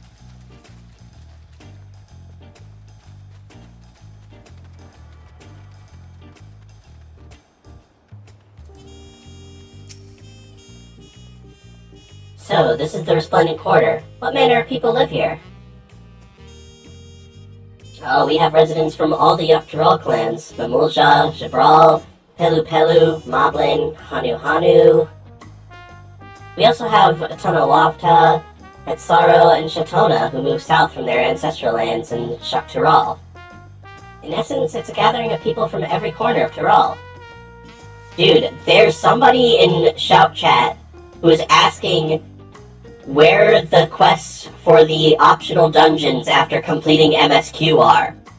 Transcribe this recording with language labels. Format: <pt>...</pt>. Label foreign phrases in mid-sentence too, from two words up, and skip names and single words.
<en>So, this is the Resplendent Quarter. What manner of people live here? Oh, we have residents from all the Yoctoral clans. Mamulja, Jabral, Pelu Pelu, Moblin, Hanu Hanu. We also have Tonawavta, Etsaro, and Shatona, who moved south from their ancestral lands in Shaktural. In essence, it's a gathering of people from every corner of Tural. Dude, there's somebody in Shout Chat who is asking where the quests for the optional dungeons after completing MSQ are.</en>